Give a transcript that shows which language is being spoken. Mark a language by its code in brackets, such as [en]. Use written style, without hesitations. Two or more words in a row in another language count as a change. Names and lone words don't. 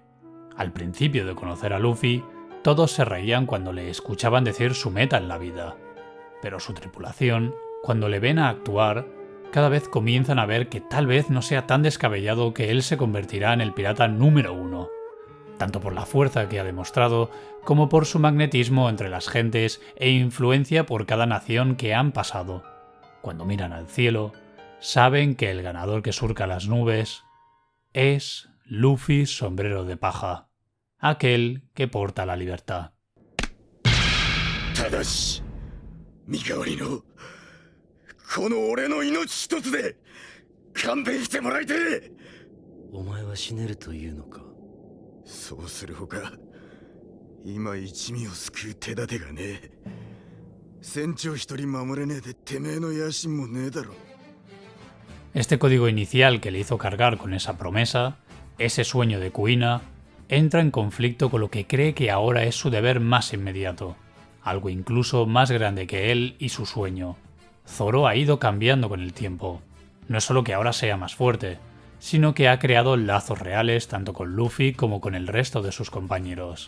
[es] Al principio de conocer a Luffy, todos se reían cuando le escuchaban decir su meta en la vida, pero su tripulación, cuando le ven a actuar, cada vez comienzan a ver que tal vez no sea tan descabellado que él se convertirá en el pirata número 1, tanto por la fuerza que ha demostrado como por su magnetismo entre las gentes e influencia por cada nación que han pasado. Cuando miran al cielo, saben que el ganador que surca las nubes es Luffy Sombrero de Paja, aquel que porta la libertad. [ja] ただし、身代わりの、この俺の命一つで勘弁してもらいて. お前は死ねるというのか？そうするほか、今一味を救う手立てがねえ. 船長一人守れねえでてめえの野心もねえだろ. [es] Este código inicial que le hizo cargar con esa promesa, ese sueño de Kuina, entra en conflicto con lo que cree que ahora es su deber más inmediato, algo incluso más grande que él y su sueño. Zoro ha ido cambiando con el tiempo. No es solo que ahora sea más fuerte, sino que ha creado lazos reales tanto con Luffy como con el resto de sus compañeros.